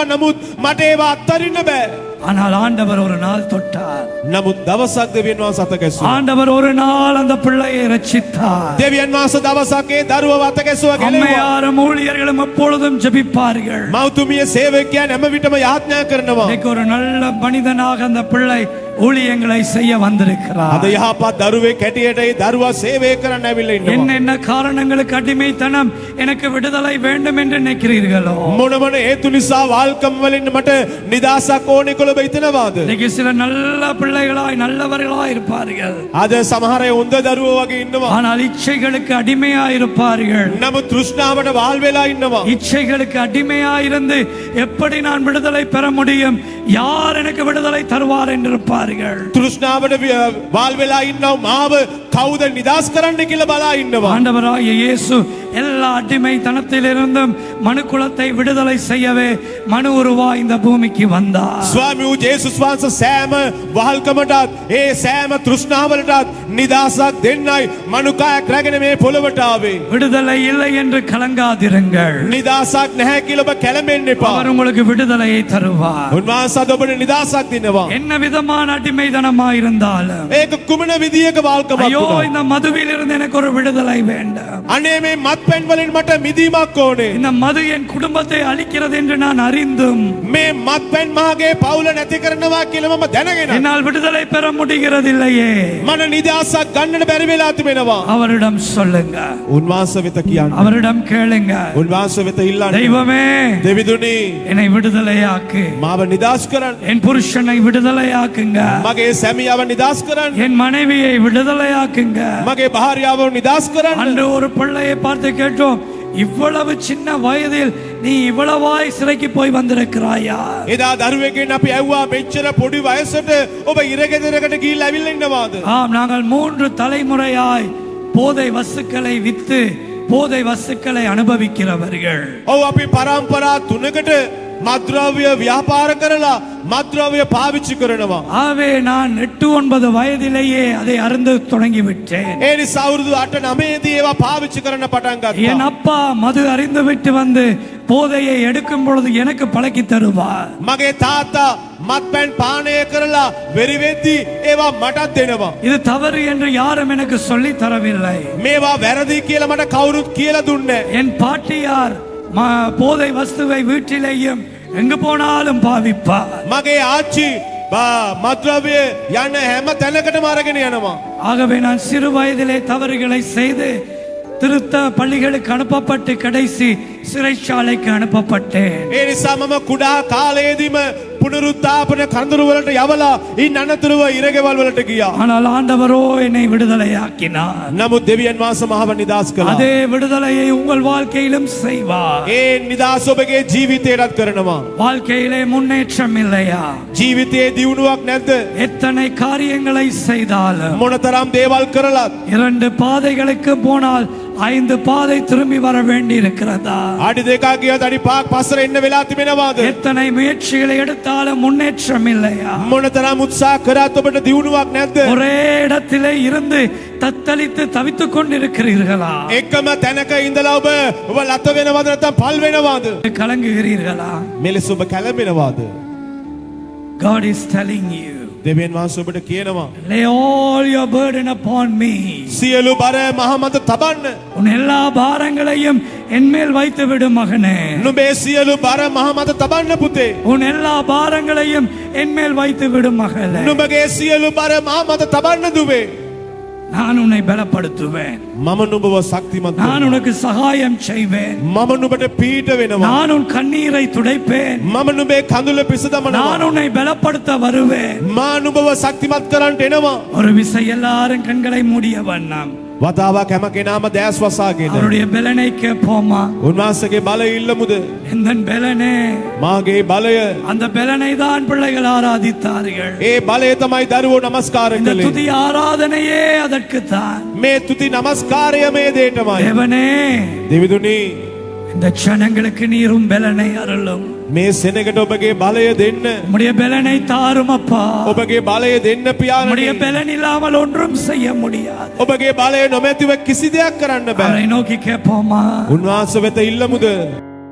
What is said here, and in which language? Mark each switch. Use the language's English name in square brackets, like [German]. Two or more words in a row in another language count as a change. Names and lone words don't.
[Sinhala] නමුත් මට ඒව අත්හරින්න බෑ. [Tamil] ஆனால் ஆண்டவர் ஒரு நாள் தொட்டார். [Sinhala] නමුත් දවසක් දෙවියන් වහන්සේ අත ගැසුවා. [Tamil] ஆண்டவர் ஒரு நாள் அந்த பிள்ளையை ரட்சித்தார். [Sinhala] දෙවියන් වහන්සේ දවසක් ඒ දරුවව අත ගැසුවා ගෙලුවා. [Tamil] அம்மையாரும் ஊழியர்களும் எப்பொழுதும் ஜெபிப்பார்கள். [Sinhala] මව්තුමිය සේවකයන් හැම විටම යාඥා කරනවා. [Tamil] இன்னைக்கு ஒரு நல்ல மனிதனாக அந்த பிள்ளை ஊழியங்களை செய்ய வந்திருக்கிறார். [Sinhala] අද යහපත් දරුවෙක් හැටියට ඒ දරුවා සේවය කරන්න ඇවිල්ලා ඉන්නවා. [Tamil] என்னென்ன காரணங்களுக்கு அடிமைத்தனம் எனக்கு விடுதலை வேண்டும் என்று நினைக்கிறீர்களோ, [Sinhala] මොන මොන හේතු නිසා வால்கம் වලින් මට නිදහසක් ඕනේ කියලා ඔබ හිතනවාද? [Tamil] இன்னைக்கு சில நல்ல பிள்ளைகளாய் நல்லவர்களாய் இருப்பார்கள். [Sinhala] අද සමහර අය හොඳ දරුවෝ වගේ ඉන්නවා. [Tamil] ஆனால் இச்சைகளுக்கு அடிமையாய் இருப்பார்கள். [Sinhala] නමුත් තෘෂ්ණාවට වාල් වෙලා ඉන්නවා. [Tamil] இச்சைகளுக்கு அடிமையாயிருந்து எப்படி நான் விடுதலை பெற முடியும், யார் எனக்கு விடுதலை தருவார் என்று இருப்பார்கள். [Sinhala] තෘෂ්ණාවට වාල් වෙලා ඉන්නව මාව කවුද නිදහස් කරන්න කියලා බලා ඉන්නවා. [Tamil] ஆண்டவராகிய இயேசு எல்லா அடிமைத்தனத்திலிருந்தும் மனுக்குலத்தை விடுதலை செய்யவே மனு உருவாய் இந்த பூமிக்கு வந்தார். [Sinhala] ස්වාමී වූ ජේසුස් වහන්සේ සෑම වහල්කමටත් ඒ සෑම තෘෂ්ණාවලටත් නිදහසක් දෙන්නයි මනුකායක් රැගෙන මේ පොළොවට ආවේ. [Tamil] விடுதலை இல்லை என்று கலங்காதிருங்கள். [Sinhala] නිදහසක් නැහැ කියලා ඔබ කැළඹෙන්න එපා. [Tamil] அவர் உங்களுக்கு விடுதலையை தருவார். [Sinhala] උන්වහන්සේ අද ඔබට නිදහසක් දෙනවා. [Tamil] என்ன விதமான அடிமைதனமா இருந்தாலும், [Sinhala] ඒක කුමන විදියක වාල්කමක් [Tamil] ஐயோ [Sinhala] වුණත් [Tamil] இந்த மதுவில் இருந்து எனக்கு ஒரு விடுதலை வேண்டும், [Sinhala] අනේ මේ මත්පැන් වලින් මට මිදීමක් ඕනේ. [Tamil] இந்த மது என் குடும்பத்தை அழிக்கிறது என்று நான் அறிந்தும் [Sinhala] මේ මත්පැන් මාගේ පවුල නැති කරනවා කියලා මම දැනගෙන [Tamil] என்னால் விடுதலை பெற முடிகிறதில்லையே. [Sinhala] මට නිදහසක් ගන්නට බැරි වෙලා තිබෙනවා. [Tamil] அவரிடம் சொல்லுங்க, [Sinhala] උන්වහන්සේ වෙත කියන්න. [Tamil] அவரிடம் கேளுங்க, [Sinhala] උන්වහන්සේ වෙත ඉල්ලන්න. [Tamil] தெய்வமே [Sinhala] දෙවිදුනි [Tamil] என்னை விடுதலையாக்கு, [Sinhala] මාව නිදහස් කරන්න. [Tamil] என் புருஷனை விடுதலையாக்குங்க, [Sinhala] මගේ සැමියාව නිදහස් කරන්න. [Tamil] என் மனைவியை விடுதலையாக்குங்க. [Sinhala] මගේ භාර්යාව නිදහස් කරන්න. [Tamil] அன்று ஒரு பிள்ளையை பார்த்து கேட்டோம், இவ்வளவு சின்ன வயதில் நீ இவ்வளவாய் சிறைக்கு போய் வந்திருக்கிறாயா? [Sinhala] එදා දරුවෙක්ගෙන් අපි ඇහුවා මෙච්චර පොඩි වයසට ඔබ ඉරගෙදරකට ගිහිල්ලා ඇවිල්ලා ඉන්නවාද? [Tamil] ஆம், நாங்கள் 3 தலைமுறையாய் போதை வஸ்துக்களை வித்து போதை வஸ்துக்களை அனுபவிக்கிறவர்கள். [Sinhala] ඔව් අපි පරම්පරා 3කට මත්ද්‍රව්‍ය ව්‍යාපාර කරලා මත්ද්‍රව්‍ය පාවිච්චි කරනවා. [Tamil] ஆவே நான் 8-9 வயதிலேயே அதை அருந்து தொடங்கி விட்டேன். [Sinhala] ඒ නිසා අවුරුදු 8-9 ඒවා පාවිච්චි කරන්න පටන් [Tamil] என் [Sinhala] ගත්තා. [Tamil] அப்பா மது அறிந்து விட்டு வந்து போதையை எடுக்கும் பொழுது எனக்கு பழக்கி தருவார். [Sinhala] මගේ තාත්තා මත්පැන් පානය කරලා වෙරි වෙද්දී ඒවා මටත් දෙනවා. [Tamil] இது தவறு என்று யாரும் எனக்கு சொல்லி தரவில்லை. [Sinhala] මේවා වැරදි කියලා මට කවුරුත් කියලා දුන්නේ නැහැ. [Tamil] என் பாட்டியார் போதை வஸ்துவை வீட்டிலேயும் எங்கு போனாலும் பாவிப்பார். [Sinhala] මගේ ආච්චි මත්ද්‍රව්‍ය යන හැම තැනකටම අරගෙන යනවා. [Tamil] ஆகவே நான் சிறு வயதிலே தவறுகளை செய்து திருத்த பள்ளிகளுக்கு அனுப்பப்பட்டு கடைசி சிறைச்சாலைக்கு அனுப்பப்பட்டேன். [Sinhala] ඒ නිසා මම කුඩා කාලයේදීම පුනරුත්ථාපන කඳුරු වලට යවලා ඉන් අනතුරුව ඉරගෙවල් වලට ගියා. [Tamil] ஆனால் ஆண்டவரோ என்னை விடுதலையாக்கினார். [Sinhala] නමුත් දෙවියන් වහන්සේ මාව නිදහස් කළා. [Tamil] அதே விடுதலையை உங்கள் வாழ்க்கையிலும் செய்வார். [Sinhala] ඒ නිදහස ඔබගේ ජීවිතයටත් කරනවා. [Tamil] வாழ்க்கையிலே முன்னேற்றம் இல்லையா? [Sinhala] ජීවිතයේ දියුණුවක් නැද්ද? [Tamil] எத்தனை காரியங்களை செய்தாலும் [Sinhala] මොනතරම් දේවල් කරලත් [Tamil] 2 பாதைகளுக்கு போனால் 5 பாதை திரும்பி வர வேண்டி இருக்கிறதா? [Sinhala] අඩි දෙකක් ගියත් අඩි පහක් පස්සට එන්න වෙලා තිබෙනවාද? [Tamil] எத்தனை முயற்சிகளை எடுத்தாலும் முன்னேற்றம் இல்லையா? [Sinhala] මොනතරම් උත්සාහ කරත් ඔබට දියුණුවක් නැද්ද? [Tamil] ஒரே இடத்திலே இருந்து தத்தளித்து தவித்துக் கொண்டிருக்கிறீர்களா? [Sinhala] එකම තැනක ඉඳලා ඔබ ලත වෙනවද නැත්නම් පල් වෙනවද? [Tamil] கலங்குகிறீர்களா? [Sinhala] මෙලෙස ඔබ කැළඹෙනවද? [English] God is telling you, [Sinhala] දෙවියන් වහන්සේ ඔබට කියනවා [English] lay all your burden upon me. [Sinhala] සියලු බර මහ මත තබන්න. [Tamil] உன் எல்லா பாரங்களையும் என்மேல் வைத்து விடு மகனே. [Sinhala] නුඹේ සියලු බර මහ මත තබන්න පුතේ. [Tamil] உன் எல்லா பாரங்களையும் என்மேல் வைத்து விடு மகளே. [Sinhala] නුඹගේ සියලු බර මහ මත තබන්න දුවේ. [Tamil] நான் உன்னை பலப்படுத்துவேன். [Sinhala] මම නුඹව ශක්තිමත් [Tamil] நான் [Sinhala] කරනවා. [Tamil] உனக்கு சகாயம் செய்வேன். [Sinhala] මම නුඹට පීඩ වෙනවා. [Tamil] நான் உன் கண்ணீரை துடைப்பேன். [Sinhala] මම නුඹේ කඳුල පිස දමනවා. [Tamil] நான் உன்னை பலப்படுத்த வருவேன். [Sinhala] මා නුඹව ශක්තිමත් කරන්නට එනවා. [Tamil] ஒரு விசை எல்லாரும் கண்களை மூடிய வண்ணம் [Sinhala] වතාවක් හැම කෙනාම දැස් වසාගෙන [Tamil] அவருடைய பலனை கேட்போமா? [Sinhala] උන්වහන්සේගේ බලය ඉල්ලමුද? [Tamil] எந்த பலனே? [Sinhala] මාගේ බලය. [Tamil] அந்த பலனை தான் பிள்ளைகள் ஆராதித்தார்கள். [Sinhala] ඒ බලය තමයි දරුවෝ නමස්කාර [Tamil] இந்த [Sinhala] කළේ. [Tamil] துதி ஆராதனையே அதற்கு தான். [Sinhala] මේ තුති නමස්කාරය මේ දේටමයි. [Tamil] தேவனே, [Sinhala] දෙවිදුනි [Tamil] இந்த ஜனங்களுக்கு நீரும் பலனை அருளும். [Sinhala] මේ සෙනගට ඔබගේ බලය දෙන්න. [Tamil] உம்முடைய பலனை தாரும் அப்பா. [Sinhala] ඔබගේ බලය දෙන්න [Tamil] உம்முடைய [Sinhala] පියාණනි. [Tamil] பலன் இல்லாமல் ஒன்றும் செய்ய முடியாது. [Sinhala] ඔබගේ බලය නොමැතිව කිසි දෙයක් කරන්න බෑ. [Tamil] அவரை நோக்கி கேட்போமா? [Sinhala] උන්වහන්සේ වෙත ඉල්ලමුද?